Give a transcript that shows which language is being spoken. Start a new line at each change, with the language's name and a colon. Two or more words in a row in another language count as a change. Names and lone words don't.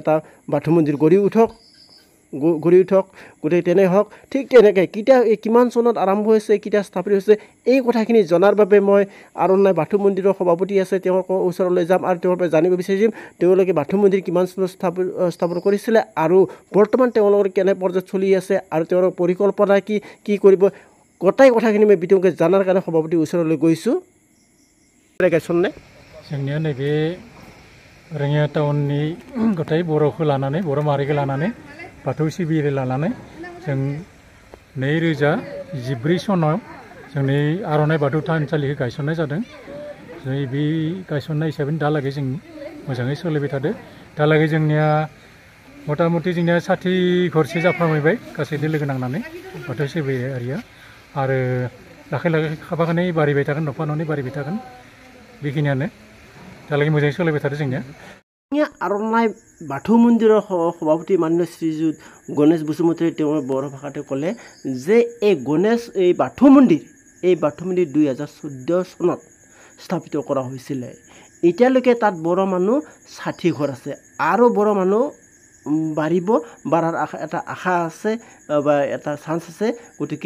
Assamese: এটা বাথৌ মন্দিৰ গঢ়ি উঠক গোটেই তেনে হওক ঠিক তেনেকৈ কিমান চনত আৰম্ভ হৈছে কেতিয়া স্থাপিত হৈছে এই কথাখিনি জনাৰ বাবে মই আৰনাই বাথৌ মন্দিৰৰ সভাপতি আছে তেওঁৰ ওচৰলৈ যাম আৰু তেওঁৰ পৰা জানিব বিচাৰিম তেওঁলোকে বাথৌ মন্দিৰ কিমান চনত স্থাপন কৰিছিলে আৰু বৰ্তমান তেওঁলোকৰ কেনে পৰ্যায়ত চলি আছে আৰু তেওঁৰ পৰিকল্পনা কি কৰিব গোটাই কথাখিনি মই বিতংকৈ জানাৰ কাৰণে সভাপতিৰ ওচৰলৈ গৈছোঁ
Bodo: जोंनिया नैबे रङिया टाउननि गथाय बर'खौ लानानै बर' माहारिखौ लानानै बाथौ सिबियारि लानानै जों 2014 सनाव जोंनि आरनाइ बाथौ थानसालिखौ गायसननाय जादों जों बे गायसननाय हिसाबै दालागै जों मोजाङै सोलिबाय थादों दालागै जोंनिया मथा मथि जोंनिया 60 घरसे जाफ्रामहैबाय गासैदो लोगो नांनानै बाथौ सिबियारिया आरो लाखै खाफाखानै बारिबाय थागोन नफा ननै बारिबाय थागोन बेखिनियानो दालागै मोजाङै सोलिबाय थादों जोंनिया
Assamese: আৰনাই বাথৌ মন্দিৰৰ সভাপতি মাননীয় শ্ৰীযুত গণেশ বসুমতাৰীয়ে তেওঁৰ বড়ো ভাষাতে ক'লে যে এই বাথৌ মন্দিৰ 2014 চনত স্থাপিত কৰা হৈছিলে এতিয়ালৈকে তাত বড়ো মানুহ 60 ঘৰ আছে আৰু বড়ো মানুহ বাঢ়াৰ এটা আশা আছে বা এটা চান্স আছে গতিকে